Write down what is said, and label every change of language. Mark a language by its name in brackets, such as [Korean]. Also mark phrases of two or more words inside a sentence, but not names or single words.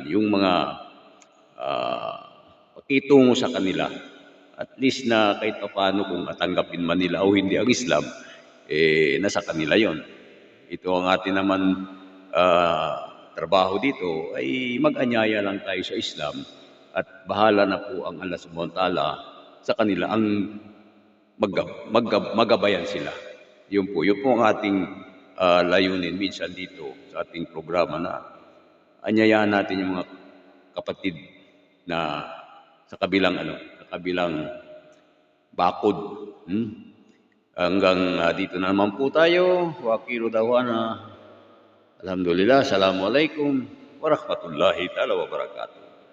[Filipino] Yung mga pakitungo sa kanila, [English] at least [Filipino] na kahit paano kung matanggapin man nila o hindi ang Islam, nasa kanila yon. Ito ang atin naman trabaho dito, ay mag-anyaya lang tayo sa Islam at bahala na po ang Allah [Arabic] سبحانه وتعالى [Filipino] sa kanila ang magabayan sila. Yun po ang ating layunin minsan dito sa ating programa, na anyayaan natin yung mga kapatid na sa kabilang bakod. Hanggang dito na naman po tayo. [Arabic] وآخر دعوانا الحمد لله، السلام عليكم ورحمة الله تعالى وبركاته.